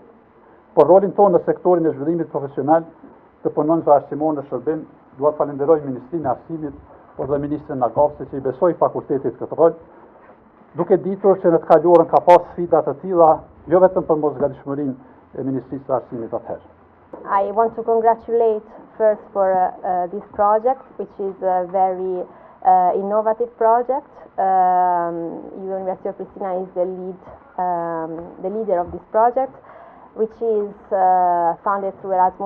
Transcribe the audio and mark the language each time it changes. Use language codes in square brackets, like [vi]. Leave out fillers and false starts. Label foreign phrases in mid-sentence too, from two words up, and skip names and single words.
[sq] Por rolin tonë në sektorin e zhvillimit profesional të punonjësve arsimor në shërbim, dua të falenderoj Ministrinë e Arsimit, por dhe Ministrin Nagavsi që i besoi fakultetit këtë rol, duke ditur që në të kaluarën ka pas sfida të tilla, jo vetëm për mosgatishmërinë e Ministrisë së Arsimit atëherë. [en] I want to congratulate first for this project, which is a very innovative project. University of Pristina is the leader of this project, which is funded through Erasmus+.